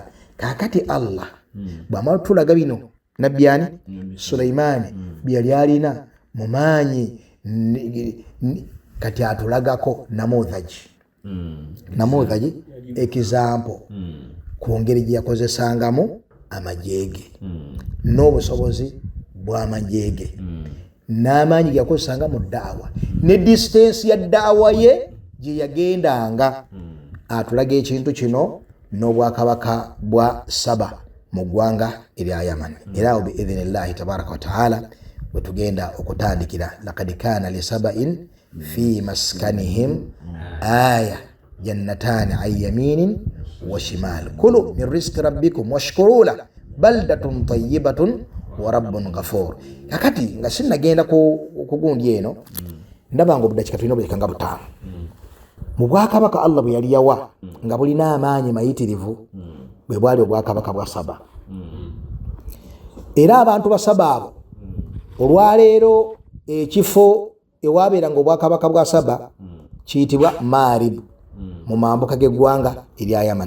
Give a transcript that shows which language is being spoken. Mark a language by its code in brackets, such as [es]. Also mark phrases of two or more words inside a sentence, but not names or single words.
[lg] Kakati Allah bwamala tulaga bino nabbi ani Sulaiman byali alina mu maanyi kati atulagako namudhaji example ku ngeri gye yakozesangamu amajege n'obusobozi bw'amajege n'amaanyi ge yakozesanga mu daawa ne distance ya daawa ye gye yagendanga. Atulaga ekintu kino n'obwakabaka bwa Saba mu ggwanga erya Yaman. Era awo [ar] بإذن الله تبارك وتعالى [lg] bwe tugenda okutandikira [ar] لقد كان لسبإ في مسكنهم آية جنتان عن يمين وشمال كلوا من رزق ربكم واشكروا له بلدة طيبة ورب غفور. [lg] Kakati nga sinnagenda ku gundi eno ndabanga obudakika tulina obudakika nga butaano mu bwakabaka Allah bwe yali yawa nga bulina amaanyi mayitirivu bwe bwali obwakabaka bwa Saba. Era abantu ba Saba abo olwaleero ekifo ewabeeranga obwakabaka bwa Saba kiyitibwa Marib mu mambuka g'eggwanga erya Yaman.